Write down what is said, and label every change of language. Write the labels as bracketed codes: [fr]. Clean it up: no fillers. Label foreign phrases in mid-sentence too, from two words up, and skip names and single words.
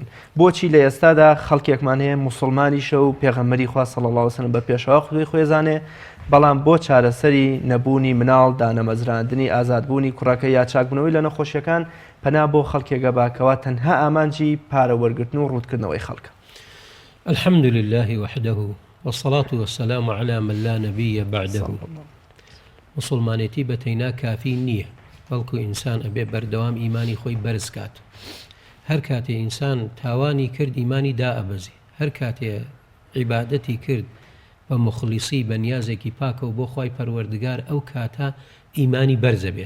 [ckb] بۆچی لە ئێستادا خەڵکێکمان هەیە موسڵمانیشە و پێغەمبەری خوا [ar] صلی الله علیه و سلم [ckb] بە پێشەوە خودی خۆیزانێ بەڵام بۆ چارەسەری نەبوونی مناڵ دانەمەزراندنی ئازادبوونی کوڕەکە یا چاکبوونەوەی لە نەخۆشیەکان پەنا بۆ خەڵکێکە باکەوە تەنها ئامانجی پارەوەرگرتن و ڕوودکردنەوەی خەڵکە. [ar] الحمد لله وحده والصلاة والسلام على من لا نبي بعده. [ckb] مسلمانێتی بەتەینا کافی نییە، بەڵکو ئینسان ئەبێ بەردەوام ئیمانی خۆی بەرز کات. هەر کاتێ ئینسان تاوانی کرد ئیمانی دائەبەزی، هەر کاتێ عیبادەتی کرد بە مخلیسی بە نیازێکی پاکە و بۆ خۆی پەروەردگار ئەو کاتە ئیمانی بەرزە بێت.